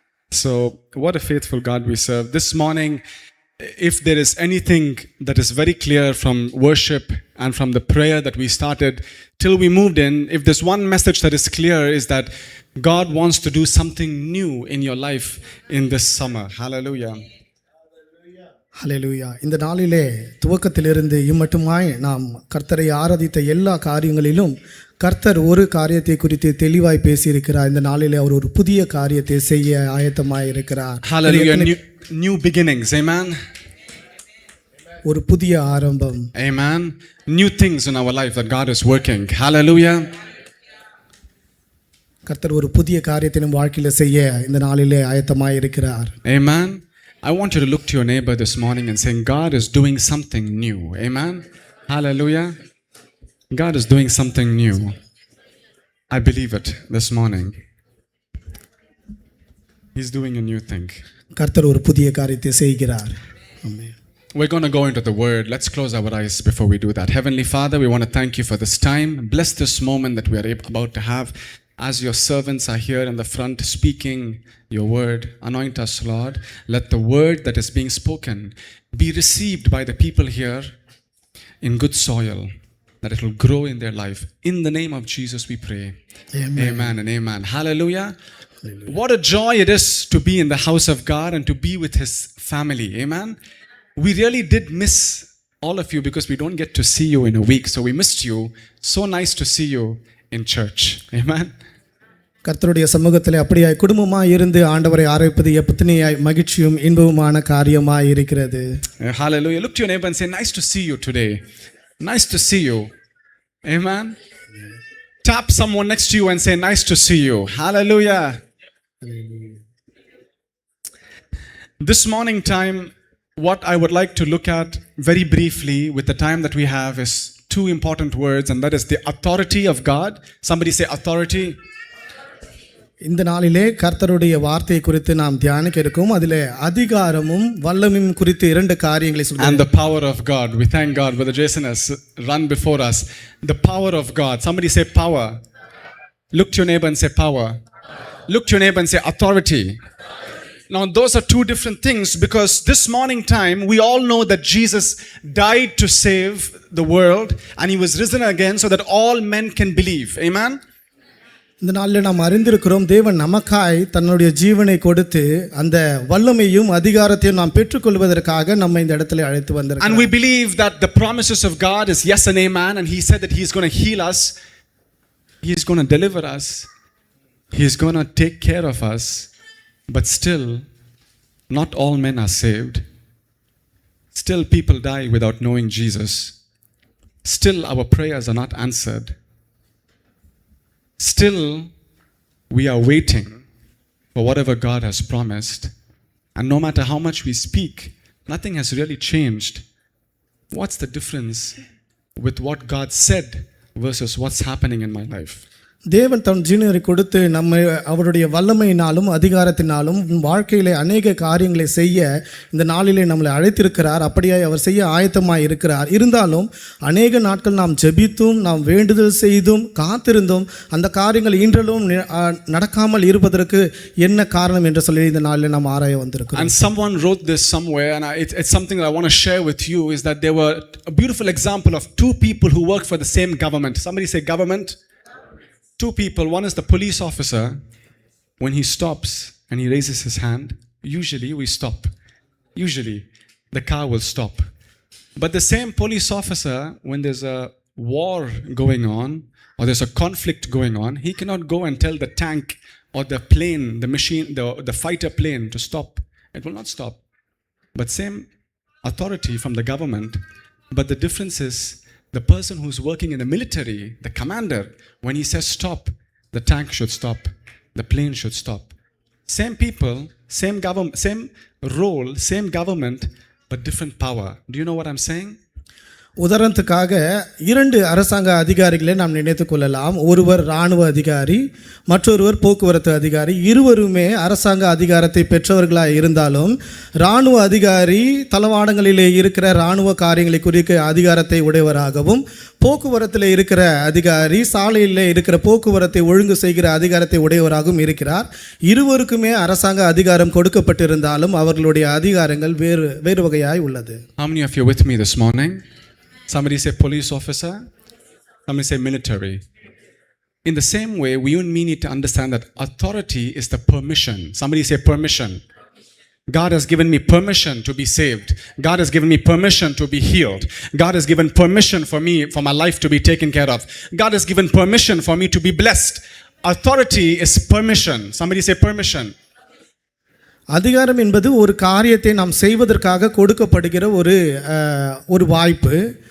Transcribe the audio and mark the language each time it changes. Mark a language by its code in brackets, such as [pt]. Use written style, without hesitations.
[en] So, what a faithful God we serve. This morning, if there is anything that is very clear from worship and from the prayer that we started till we moved in, if there's one message that is clear, is that God wants to do something new in your life in this summer. Hallelujah. [ta] ஹல்லேலூயா. இந்த நாளிலே துவக்கத்திலிருந்து இம்மட்டுமாய் நாம் கர்த்தரை ஆராதித்த எல்லா காரியங்களிலும் கர்த்தர் ஒரு காரியத்தை குறித்து தெளிவாய் பேசியிருக்கிறார். இந்த நாளிலே அவர் ஒரு புதிய காரியத்தை செய்ய ஆயத்தமாய் இருக்கிறார். [en] Hallelujah. New beginnings. Amen. [ta] ஒரு புதிய ஆரம்பம். [en] Amen. New things in our life that God is working. Hallelujah. [ta] கர்த்தர் ஒரு புதிய காரியத்தை நம் வாழ்க்கையில செய்ய இந்த நாளிலே ஆயத்தமாய் இருக்கிறார். [en] Amen. I want you to look to your neighbor this morning and say, God is doing something new. Amen. Hallelujah. God is doing something new. I believe it this morning. He's doing a new thing. [ta] கர்த்தர் ஒரு புதிய காரியத்தை செய்கிறார். ஆமென். [en] We're going to go into the word. Let's close our eyes before we do that. Heavenly Father, we want to thank you for this time. Bless this moment that we are about to have. As your servants are here in the front speaking your word, anoint us, Lord. Let the word that is being spoken be received by the people here in good soil, that it will grow in their life. In the name of Jesus we pray. Amen. Amen and amen. Hallelujah. What a joy it is to be in the house of God and to be with His family. Amen. We really did miss all of you because we don't get to see you in a week. So we missed you. So nice to see you in church. Amen. [ta] கர்த்தருடைய சமூகத்திலே அப்படியாய் குடும்பமாய் இருந்து ஆண்டவரை ஆராதிப்பது எத்தனையாய் மகிழ்ச்சியும் இன்பமுமான காரியமாய் இருக்கிறது. [en] Hallelujah. Look to your neighbor and say, nice to see you today. Nice to see you. Amen. Tap someone next to you and say, nice to see you. Hallelujah. This morning time, what I would like to look at very briefly with the time that we have is two important words, and that is the authority of God. Somebody say authority. [ta] இந்த நாளிலே கர்த்தருடைய வார்த்தையை குறித்து நாம் தியானிக்க இருக்கோம். அதிலே அதிகாரமும் வல்லமையும் குறித்து இரண்டு காரியங்களை சொல்கிறேன். [en] And the power of God. We thank God. Brother Jason has run before us. The power of God. Somebody say power. Look to your neighbor and say power. Look to your neighbor and say authority. Now those are two different things, because this morning time we all know that Jesus died to save the world and He was risen again so that all men can believe. Amen. [ta] இந்த நாளில் நாம் அறிந்திருக்கிறோம், தேவன் நமக்காய் தன்னுடைய ஜீவனை கொடுத்து அந்த வல்லமையும் அதிகாரத்தையும் நாம் பெற்றுக்கொள்வதற்காக நம்ம இந்த இடத்துல அழைத்து வந்திருக்கிறோம். [en] And we believe that the promises of God is yes and amen, and He said that He is going to heal us, He is going to deliver us, He is going to take care of us. But still, not all men are saved. Still, people die without knowing Jesus. Still, our prayers are not answered. Still, we are waiting for whatever God has promised. And no matter how much we speak, nothing has really changed. What's the difference with what God said versus what's happening in my life? [ta] தேவன் தன் ஜீவனை கொடுத்து நம்ம அவருடைய வல்லமையினாலும் அதிகாரத்தினாலும் வாழ்க்கையிலே அநேக காரியங்களை செய்ய இந்த நாளிலே நம்மளை அழைத்திருக்கிறார். அப்படியாய் அவர் செய்ய ஆயத்தமாய் இருக்கிறார். இருந்தாலும் அநேக நாட்கள் நாம் ஜெபித்தும் நாம் வேண்டுதல் செய்தும் காத்திருந்தும் அந்த காரியங்கள் இன்றளவும் நடக்காமல் இருப்பதற்கு என்ன காரணம் என்று சொல்லி இந்த நாளில் நாம் ஆராய வந்திருக்கிறோம். [en] And someone wrote this somewhere, and it's something that I want to share with you, is that there were a beautiful example of two people who work for the same government. Somebody say government. Two people. One is the police officer. When he stops and he raises his hand, usually we stop. Usually the car will stop. But the same police officer, when there's a war going on or there's a conflict going on, he cannot go and tell the tank or the plane, the machine, the fighter plane to stop. It will not stop. But same authority from the government. But the difference is, the person who's working in the military, the commander, when he says stop, the tank should stop, the plane should stop. Same people, same government, same role, same government, but different power. Do you know what I'm saying? [ta] உதாரணத்துக்காக 2 அரசாங்க அதிகாரிகளை நாம் நினைத்துக் கொள்ளலாம். ஒருவர் இராணுவ அதிகாரி, மற்றொருவர் போக்குவரத்து அதிகாரி. இருவருமே அரசாங்க அதிகாரத்தை பெற்றவர்களாக இருந்தாலும் இராணுவ அதிகாரி தளவாடங்களிலே இருக்கிற இராணுவ காரியங்களை குறிக்க அதிகாரத்தை உடையவராகவும், போக்குவரத்தில் இருக்கிற அதிகாரி சாலையில் இருக்கிற போக்குவரத்தை ஒழுங்கு செய்கிற அதிகாரத்தை உடையவராகவும் இருக்கிறார். இருவருக்குமே அரசாங்க அதிகாரம் கொடுக்கப்பட்டிருந்தாலும் அவர்களுடைய அதிகாரங்கள் வேறு வகையாய் உள்ளது. [en] How many of you are with me this morning? Somebody say police officer. Somebody say military. In the same way, we and me need to understand that authority is the permission. Somebody say permission. God has given me permission to be saved. God has given me permission to be healed. God has given permission for me, for my life to be taken care of. God has given permission for me to be blessed. Authority is permission. Somebody say permission. [ta] அதிகாரம் என்பது ஒரு காரியத்தை நாம் செய்வதற்காக கொடுக்கப்படுகிற ஒரு வாய்ப்பு.